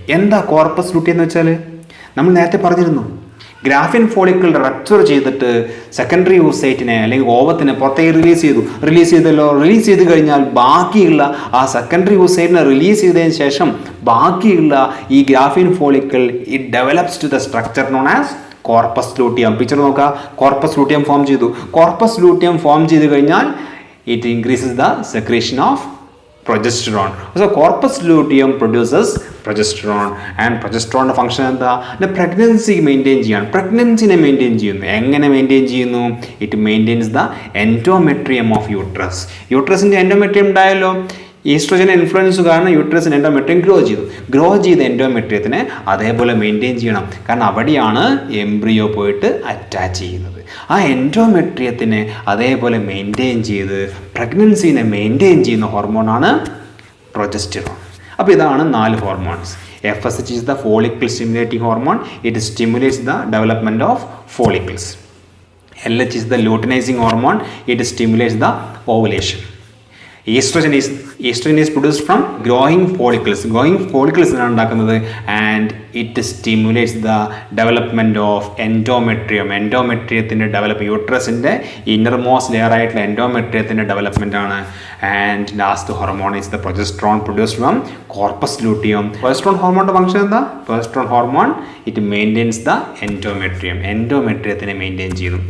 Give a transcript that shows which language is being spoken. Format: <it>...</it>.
<ml>എന്താ corpus luteum എന്ന് വെച്ചാൽ? നമ്മൾ നേരത്തെ പറഞ്ഞിരുന്നു, ഗ്രാഫിയൻ ഫോളിക്കിൾ റപ്ചർ ചെയ്തിട്ട് സെക്കൻഡറി ഓവസൈറ്റിനെ അല്ലെങ്കിൽ ഓവത്തിനെ പുറത്തേക്ക് റിലീസ് ചെയ്ത് കഴിഞ്ഞാൽ ബാക്കിയുള്ള ആ സെക്കൻഡറി ഓവസൈറ്റിനെ റിലീസ് ചെയ്തതിന് ശേഷം ബാക്കിയുള്ള ഈ ഗ്രാഫിയൻ follicle</ml> <en>It develops to the structure known as corpus luteum.</en> <ml>Picture നോക്കുക, കോർപ്പസ് ലൂട്ടിയം ഫോം ചെയ്തു കഴിഞ്ഞാൽ</ml> <en>It increases the secretion of progesterone. So corpus luteum produces progesterone and progesterone</en> <ml>function എന്താ? പ്രഗ്നൻസി മെയിൻറ്റെയിൻ ചെയ്യാണ്. പ്രഗ്നൻസിനെ maintain ചെയ്യുന്നു. എങ്ങനെ maintain ചെയ്യുന്നു?</ml> <en>It maintains the endometrium of uterus.</en> <ml>യൂട്രസിൻ്റെ endometrium ഉണ്ടായല്ലോ. Oestrogen influence കാരണം യൂട്രസിന് endometrium grow ചെയ്ത എൻഡോമെട്രിയത്തിനെ അതേപോലെ മെയിൻറ്റെയിൻ ചെയ്യണം. കാരണം അവിടെയാണ് എംബ്രിയോ പോയിട്ട് അറ്റാച്ച് ചെയ്യുന്നത്. ആ എൻഡോമെട്രിയത്തിനെ അതേപോലെ മെയിൻറ്റെയിൻ ചെയ്ത് പ്രഗ്നൻസിനെ മെയിൻറ്റെയിൻ ചെയ്യുന്ന ഹോർമോണാണ് പ്രൊജസ്റ്റിറോൺ. അപ്പോൾ ഇതാണ് 4 hormones.</ml> <en>FSH is the follicle stimulating hormone. It stimulates the development of follicles. LH is the luteinizing hormone. It stimulates the ovulation. Estrogen is produced from growing follicles.</en> <ml>ആണ് ഉണ്ടാക്കുന്നത്.</ml> <en>and it stimulates the development of</en> <ml>എൻഡോമെട്രിയത്തിൻ്റെ യൂട്രസിൻ്റെ innermost layer ആയിട്ടുള്ള എൻഡോമെട്രിയത്തിൻ്റെ development ആണ്.</ml> <en>And last hormone is the progesterone produced from corpus luteum.</en> <ml>Progesterone ഹോർമോണിൻ്റെ function എന്താ? Progesterone hormone</ml> <en>it maintains the</en> <ml>എൻഡോമെട്രിയത്തിനെ maintain ചെയ്യുന്നു.</ml>